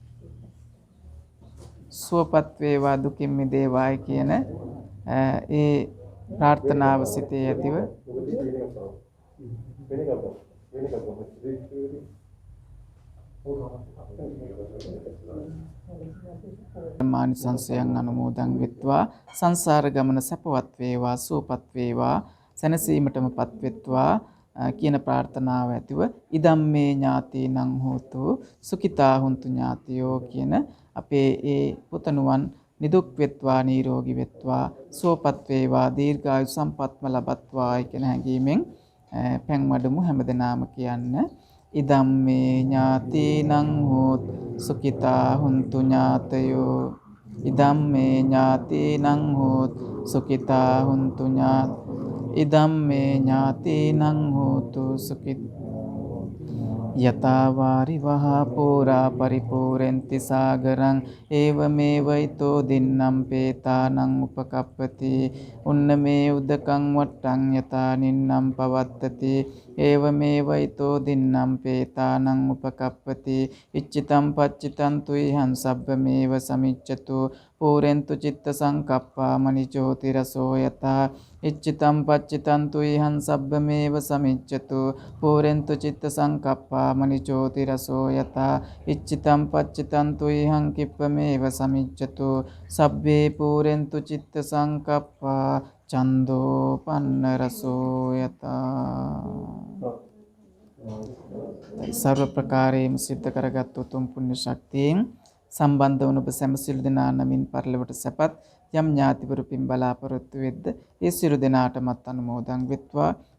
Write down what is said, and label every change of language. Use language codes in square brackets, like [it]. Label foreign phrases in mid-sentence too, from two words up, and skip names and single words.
[si] සුවපත් වේවා, දුකින් මිදේවායි කියන ඒ ප්‍රාර්ථනාව සිතේ ඇතිව මානිසංසයන් අනුමෝදන් වෙත්වා. සංසාර ගමන සැපවත් වේවා, සුවපත් වේවා, සැනසීමටමපත් වෙත්වා කියන ප්‍රාර්ථනාව ඇතිව [pi] ඉදම්මේ ඥාතීනං හෝතු සුඛිතා හුන්තු ඥාතියෝ [si] කියන අපේ ඒ පුතණුවන් නිදුක් වෙත්වා, නිරෝගී වෙත්වා, සුවපත් වේවා, දීර්ඝායු සම්පත්ම ලබත්වා කියන හැඟීමෙන් පැන් වඩමු. හැමදෙනාම කියන්න [pi] ඉදම්මේ ඥාතීනං හෝතු සුඛිතා හුන්තු ඥාතයෝ. ඉදම්මේ ඥාතීනං හෝතු සුඛිතා හුන්තු ඉදම්මේ ඥාතීනං හෝතු සුඛිතා යතාවාරි වහා පෝරා පරිපූරෙන්ති සාගරං ඒවමේවයිතෝ දින්නම් පේතානං උපකප්පති උන්නමේ උදකං වට්ටං යතා නින්නම් පවත්තති ඒවමේවයිතෝ දින්නම් පේතානං උපකප්පති ඉච්චිතම් පච්චිතං තුයිහං සබ්බමේව සමිච්ඡතු පූරෙන්තු චිත්ත සංකප්පා මනිජෝති රසෝ යතා ඉච්චිතම් පච්චිතං තුයිහං සබ්බමේව සමිච්ඡතු පූරෙන්තු චිත්ත සංකප්පා මනිජෝති රසෝ යතා ඉච්චිතම් පච්චිතං තුයිහං කිප්පමේව සමිච්ඡතු සබ්බේ පූරෙන්තු චිත්ත සංකප්පා චන්දෝ පන්න රසෝ යතා. [si] සර්ව ප්‍රකාරයෙන් සිද්ධ කරගත් උතුම් පුණ්‍ය ශක්තියෙන් සම්බන්ධ වන ඔබ සැම සියලු දෙනා නමින් පරලොවට සැපත් යම් ඥාතිවරු පින් බලාපොරොත්තු වෙද්ද ඒ සියලු දෙනාටමත් අනුමෝදන් වෙත්වා.